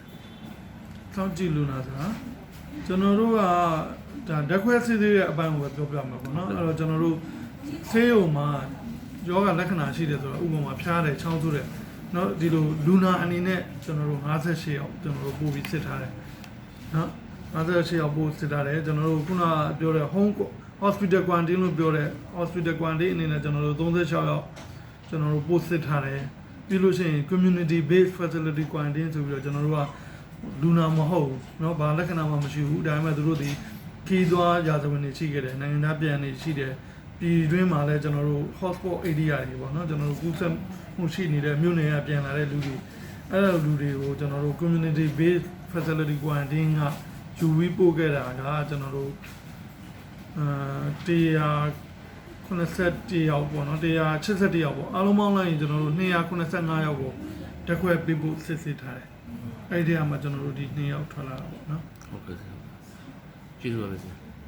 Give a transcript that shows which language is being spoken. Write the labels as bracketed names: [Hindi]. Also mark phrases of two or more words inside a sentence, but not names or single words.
[Burmese] စောင့်ကြည့်လူနာဆိုတာကျွန်တော်တို့ကဒါဓာတ်ခွဲစစ်ဆေးတဲ့အပိုင်းကိုပဲပြောပြမှာပေါ့နော်အဲ့တော့ကျွန်တော်တို့ဆေးရုံမှာယောဂလက္ခဏာရှိတယ်ဆိုတော့ဥပမာဖျားတယ်ချောင်းဆိုးတယ်เนาะဒီလိုလူနာအနေနဲ့ကျွန်တော်တို့58 ရောက်ကျွန်တော်တို့ပို့ပြီးစစ်ထားတယ်เนาะ58ရောက်ပို့စစ်ထားတယ်ကျွန်တော်တို့ခုနပြောတဲ့ [English] home hospital quarantine [Burmese] လို့ပြောတဲ့ [English] hospital quarantine [Burmese] အနေနဲ့ကျွန်တော်တို့36ရောက်ကျွန်တော်တို့ပို့စစ်ထား တယ်ပြီးလို့ရှိရင် [English] community based facility quarantine [Burmese] ဆိုပြီးတော့ကျွန်တော်တို့ကလူနာမဟုတ်ဘူးเนาะဘာလက္ခဏာမှမရှိဘူးဒါပေမဲ့သူတို့ ဒီခီးသွားရာဇဝင်တွေရှိခဲ့တယ်နိုင်ငံသားပြန်နေရှိတယ်ပြည်တွင်းမှာလည်းကျွန်တော်တို့ [English] hotspot area [Burmese] တွေပေါ့เนาะကျွန်တော်တို့ကူးစက်မှုရှိနေတဲ့မြို့နယ်ကပြန်လာတဲ့လူတွေအဲ့လိုလူတွေကိုကျွန်တော်တို့ [English] community based facility quarantine [Burmese] ကယူပြီးပို့ခဲ့တာကကျွန်တော်တို့180ယောက်ပေါ့နော်181ယောက်ပေါ့အားလုံးပေါင်းလိုက်ရင်ကျွန်တော်တို့285ယောက်ကိုတက်ခွဲပေးဖို့စစ်ဆေးထားတယ်အဲ့ဒီအမှာကျွန်တော်တို့ဒီ2ယောက်ထွက်လာတာပေါ့နော် ဟုတ်ကဲ့ကျေးဇူးပါပဲ